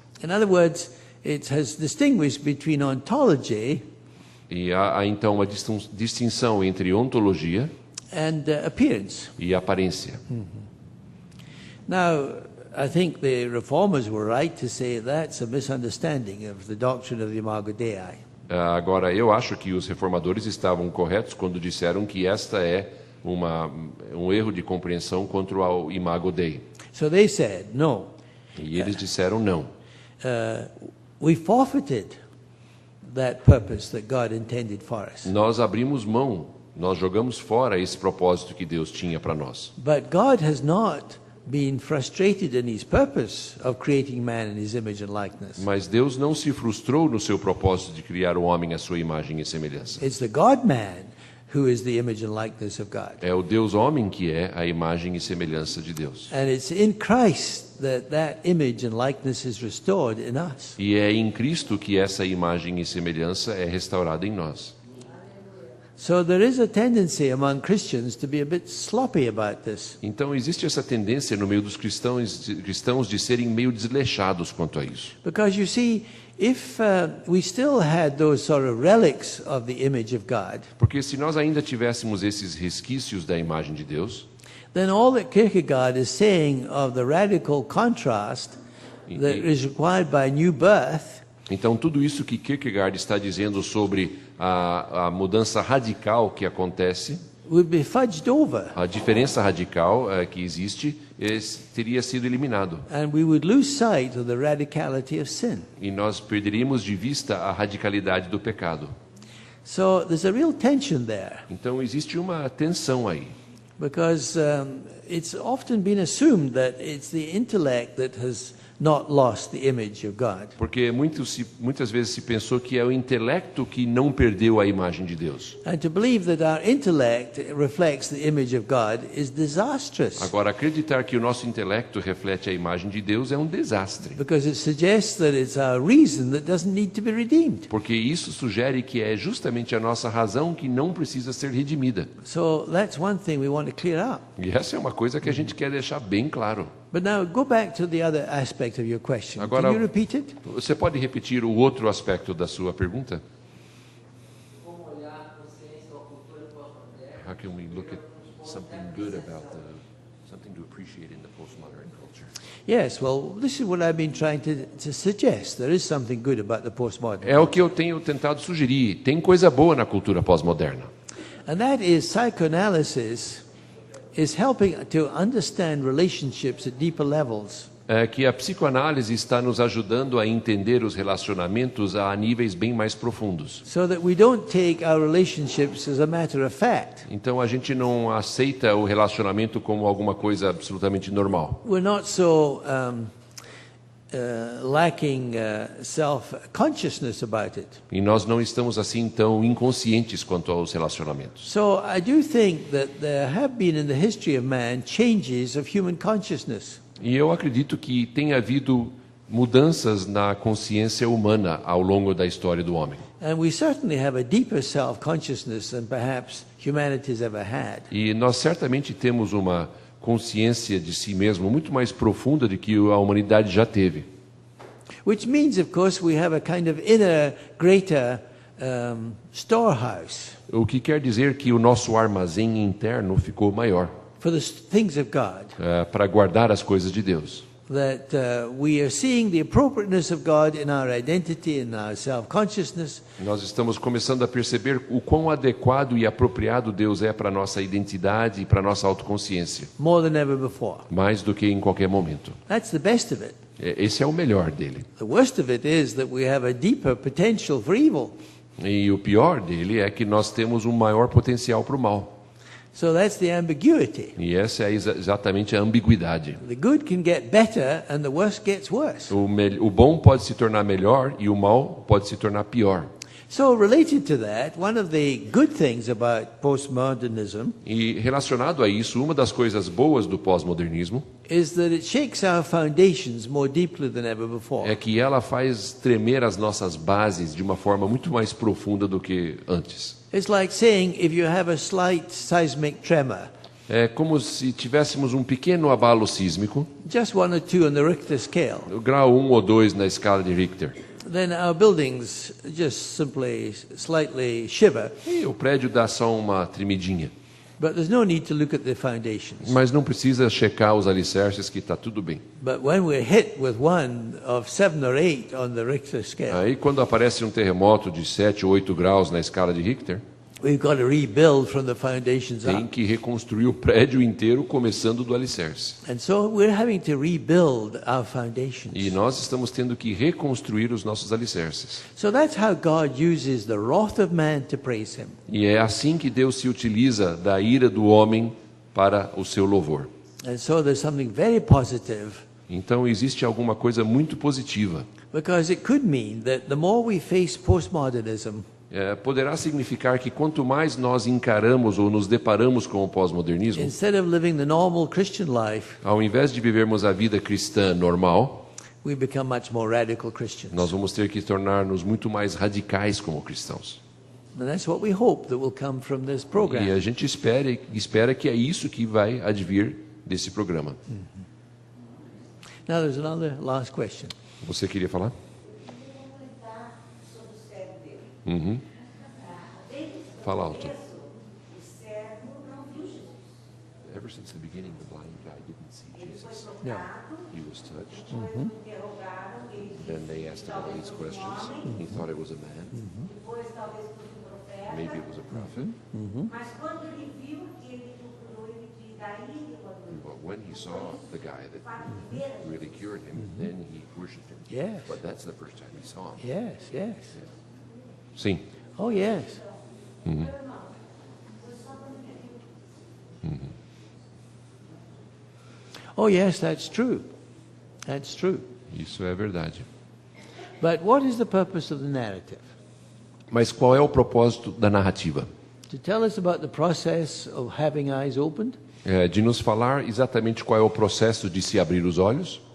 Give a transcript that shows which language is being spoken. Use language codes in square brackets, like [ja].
[en] In other words, it has distinguished between ontology [pt] E há então uma distinção entre ontologia [en] and appearance. [pt] e aparência. [en] Now, I think the reformers were right to say that's a misunderstanding of the doctrine of the Imago Dei. [pt] Agora, eu acho que os reformadores estavam corretos quando disseram que esta é um erro de compreensão contra o Imago Dei. [en] So they said, no, [pt] E eles disseram não. [en] we forfeited that purpose that God intended for us. [pt] Nós abrimos mão, nós jogamos fora esse propósito que Deus tinha para nós. [en] But God has not been frustrated in his purpose of creating man in his image and likeness. [pt] Mas Deus não se frustrou no seu propósito de criar o homem à sua imagem e semelhança. [en] It's the God-man who is the image and likeness of God. [pt] É o Deus homem que é a imagem e semelhança de Deus. [en] And it's in Christ that image and likeness is restored in us. [pt] E é em Cristo que essa imagem e semelhança é restaurada em nós. [en] So there is a tendency among Christians to be a bit sloppy about this. [pt] Então existe essa tendência no meio dos cristãos de serem meio desleixados quanto a isso. [en] Because you see, if we still had those sort of relics of the image of God, [pt] Porque se nós ainda tivéssemos esses resquícios da imagem de Deus, [en] then all that Kierkegaard is saying of the radical contrast that is required by new birth [pt] então tudo isso que Kierkegaard está dizendo sobre a mudança radical que acontece, [en] would be fudged over, [pt] a diferença radical que existe, teria sido eliminado. [en] and we would lose sight of the radicality of sin. [pt] E nós perderíamos de vista a radicalidade do pecado. [en] So there's a real tension there, [pt] Então existe uma tensão aí. [en] because it's often been assumed that it's the intellect that has not lost the image of God. [pt] Porque muitas vezes se pensou que é o intelecto que não perdeu a imagem de Deus. [en] And to believe that our intellect reflects the image of God is disastrous, [pt] Agora, acreditar que o nosso intelecto reflete a imagem de Deus é um desastre. [en] because it suggests that it's our reason that doesn't need to be redeemed. [pt] Porque isso sugere que é justamente a nossa razão que não precisa ser redimida. [en] So that's one thing we want to clear up. [pt] E essa é uma coisa que a gente quer deixar bem claro. [en] But now go back to the other aspect of your question. [pt] Agora- [en] Can you repeat it? [pt] Você pode repetir o outro aspecto da sua pergunta? Como olhar a consciência ou a cultura pós-moderna? [en] How can we look at something good about something to appreciate in the postmodern culture? Yes, well, this is what I've been trying to suggest. There is something good about the postmodern. [pt] É o que eu tenho tentado sugerir. Tem coisa boa na cultura pós-moderna. [en] And that is psychoanalysis is helping to understand relationships at deeper levels. [pt] É que a psicoanálise está nos ajudando a entender os relacionamentos a níveis bem mais profundos. [en] So that we don't take our relationships as a matter of fact. [pt] Então a gente não aceita o relacionamento como alguma coisa absolutamente normal. [en] We're not so lacking self-consciousness about it. [pt] E nós não estamos assim tão inconscientes quanto aos relacionamentos. [en] So I do think that there have been in the history of man changes of human consciousness. [pt] E eu acredito que tem havido mudanças na consciência humana ao longo da história do homem. [en] And we certainly have a deeper self-consciousness than perhaps humanity's ever had. [pt] E nós certamente temos uma consciência de si mesmo muito mais profunda do que a humanidade já teve. [en] Which means, of course, we have a kind of inner, greater storehouse [pt] O que quer dizer que o nosso armazém interno ficou maior [en] for the things of God. [pt] para guardar as coisas de Deus. [en] That we are seeing the appropriateness of God in our identity and our self-consciousness, [pt] Nós estamos começando a perceber o quão adequado e apropriado Deus é para a nossa identidade e para a nossa autoconsciência, [en] more than ever before. [pt] mais do que em qualquer momento. [en] That's the best of it. [pt] Esse é o melhor dele. [en] The worst of it is that we have a deeper potential for evil. [pt] E o pior dele é que nós temos um maior potencial para o mal. [en] So that's the ambiguity. [pt] E essa é exatamente a ambiguidade. [en] The good can get better and the worst gets worse. [pt] O bom pode se tornar melhor e o mal pode se tornar pior. [en] So related to that, one of the good things about postmodernism [pt] E relacionado a isso, uma das coisas boas do pós-modernismo [en] is that it shakes our foundations more deeply than ever before. [pt] é que ela faz tremer as nossas bases de uma forma muito mais profunda do que antes. [en] It's like saying if you have a slight seismic tremor, [pt] É como se tivéssemos um pequeno abalo sísmico, [en] just 1 or 2 on the Richter scale, [pt] o grau 1 ou 2 na escala de Richter. [en] then our buildings just simply slightly shiver. [pt] E o prédio dá só uma tremidinha. [en] But there's no need to look at the foundations. [pt] Mas não precisa checar os alicerces que está tudo bem. [en] But when we're hit with one of 7 or 8 on the Richter scale, [pt] Aí quando aparece um terremoto de 7 ou 8 graus na escala de Richter, [en] We've got to rebuild from the foundations [pt] Tem [en] up. [pt] que reconstruir o prédio inteiro, começando do alicerce. [en] And so we're having to rebuild our foundations. [pt] E nós estamos tendo que reconstruir os nossos alicerces. [en] So that's how God uses the wrath of man to praise him. [pt] E é assim que Deus se utiliza da ira do homem para o seu louvor. [en] And so there's something very positive, [pt] Então existe alguma coisa muito positiva. [en] because it could mean that the more we face postmodernism, [pt] Poderá significar que quanto mais nós encaramos ou nos deparamos com o pós-modernismo, [en] instead of living the normal Christian life, [pt] ao invés de vivermos a vida cristã normal, [en] we become much more radical Christians. [pt] nós vamos ter que tornar-nos muito mais radicais como cristãos. [en] And that's what we hope that will come from this [pt] E [en] program. [pt] a gente espera que é isso que vai advir desse programa. [en] Now there's another last question. [pt] Você queria falar? Comentar sobre o cego dele. Uhum. Desde Fala alto. o cego não viu Jesus. [en] Ever since the beginning, the blind guy didn't see [pt] Ele foi [en] Jesus. [pt] tocado, [en] He was touched. [pt] depois interrogaram, ele disse [en] Then they asked him all these questions. He thought it was a man. [pt] depois talvez fosse um profeta. [en] Maybe it was a prophet. [pt] Mas quando ele viu, ele procurou, ele disse, daí ele adorou. [en] But when he saw the guy that [pt] Fato de ver a [en] really cured him, then he worshipped him. Yes. But that's the first time he saw him. Yes, yes. [pt] Sim. [en] Oh, yes. Oh, yes, that's true. That's true. [pt] Isso é verdade. [en] But what is the purpose of the narrative? [pt] Mas qual é o propósito da narrativa? [en] To tell us about the process of having eyes opened? [pt] De nos falar exatamente qual é o processo de se abrir os olhos?